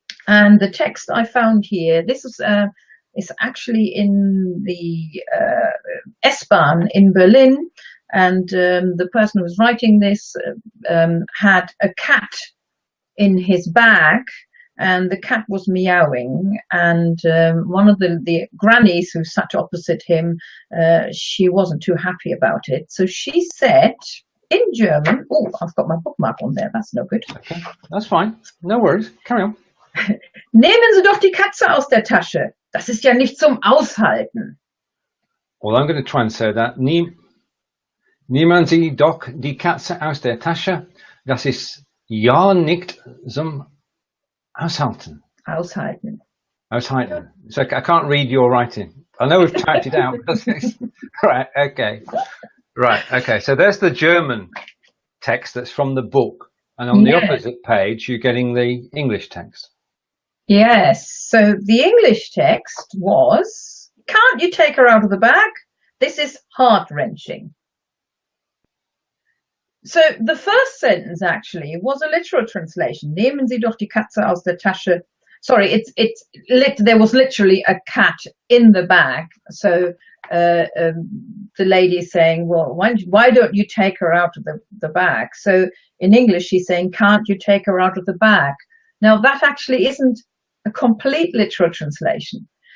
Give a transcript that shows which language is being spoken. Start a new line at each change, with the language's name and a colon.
English: And the text I found here, this is actually in the S-Bahn in Berlin, and the person who was writing this had a cat in his bag, and the cat was meowing, and one of the grannies who sat opposite him, she wasn't too happy about it. So she said in German, oh, I've got my bookmark on there, that's no good. Okay, that's fine. No worries. Carry on.
German: Nehmen Sie doch die Katze aus der Tasche. Das ist ja nicht zum Aushalten.
English: Well, I'm going to try and say that.
German: Nehmen Sie doch die Katze aus der Tasche. Das ist ja nicht zum Aushalten. Aushalten. Aushalten.
English: So I can't read your writing. I know we've typed it out. Right, okay. Right, okay. So there's the German text that's from the book. And on the opposite page, you're getting the English text. Yes. So the English text was, can't you take her out of the bag? This is heart-wrenching. So the first sentence actually was a literal translation.
German: Nehmen Sie doch die Katze aus der Tasche.
English: Sorry, there was literally a cat in the bag. So the lady is saying, well, why don't you take her out of the bag? So in English, she's saying, can't you take her out of the bag? Now that actually isn't a complete literal translation.